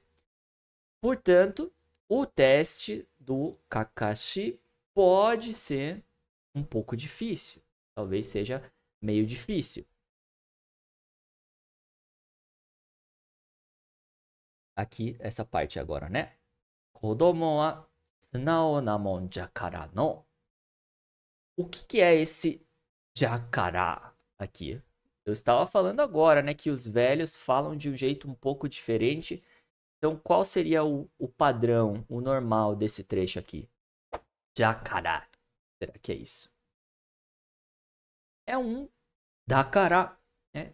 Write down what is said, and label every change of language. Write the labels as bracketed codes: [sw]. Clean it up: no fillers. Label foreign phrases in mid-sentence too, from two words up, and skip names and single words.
[pt] Portanto, o teste do Kakashi pode ser um pouco difícil. Talvez seja meio difícil. Aqui, essa parte agora, né? [ja] 子供は素直なもんじゃからの. [pt] O que é esse jacará aqui? Eu estava falando agora, né? Que os velhos falam de um jeito um pouco diferente. Então, qual seria o padrão, o normal desse trecho aqui? Jacará. Será que é isso? É um dakará, né?